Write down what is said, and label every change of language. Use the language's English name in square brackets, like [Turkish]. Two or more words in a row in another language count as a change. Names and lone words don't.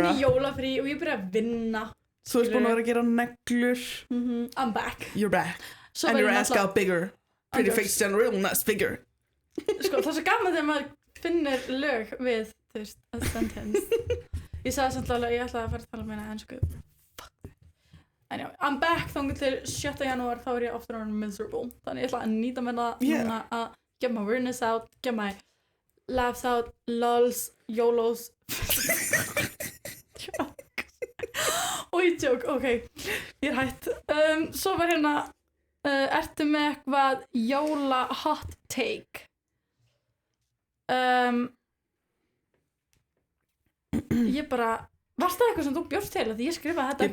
[Icelandic] kom í jólafrí og ég byrjaði að vinna þú ert búin að vera að gera neglur [English] I'm back you're back so and your ass got bigger pretty face and real nice figure [Icelandic] sko, það er svo gaman þegar maður finnir lög við þú veist, [English] a sentence [Icelandic] ég sagði samt alveg, ég ætlaði að fara að tala með henni ensku fuck en já, [English] I'm back [Icelandic] þangað til 7. janúar, þá ég aftur orðin miserable, þannig ég ætla að nýta mér það núna að [English] get my weirdness out, get my laughs out, lols, yolos [Icelandic] og ég joke, ok, ég hætt svo var hérna ertu með eitthvað jóla [English] hot take [Icelandic] ég bara varst það eitthvað sem þú bjóst til að ég skrifaði þetta